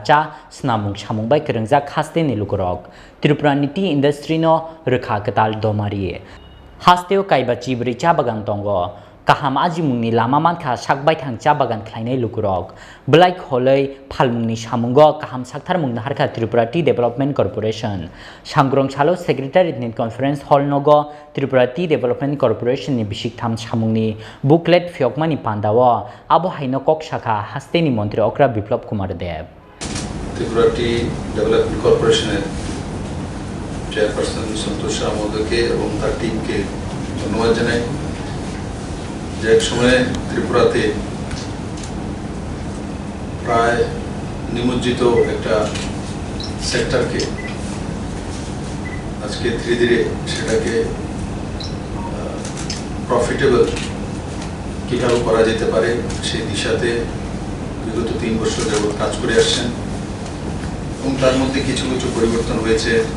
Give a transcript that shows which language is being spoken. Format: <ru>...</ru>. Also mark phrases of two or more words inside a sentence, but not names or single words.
<trp>cha snamung samungbai krengjak hasteni lukorok Tripura ni</trp> <en>tea industry</en> <trp>no rekha ketal domari hasteo kaiba chibri cha bagan tongo kaham ajimungni lama mankha sakbai thang cha bagan khlainai lukurok blai kholei phalmungni samungo kaham saktharmung harkha Tripura Tea Development Corporation sangrong salo secretariat ni</trp> <en>conference hall</en> <trp>nogo Tripura Tea Development Corporation ni bisik tham samungni booklet phiokmani pandao abo haino kok shakha hasteni mantri okra biplop kumar dev</trp> <bn>Tripura Tea Development Corporation chairperson Santosh Ramodake এবং তার টিমকে ধন্যবাদ জানাই যে এক সময় ত্রিপুরাতে প্রায় নিমজ্জিত একটা সেক্টরকে আজকে ধীরে ধীরে সেটাকে প্রফিটেবল কিভাবে করা যেতে পারে সেই দিশাতে বিগত 3 বছর যাবত কাজ করে আসছেন এবং তার মধ্যে কিছু কিছু পরিবর্তন হয়েছে</bn>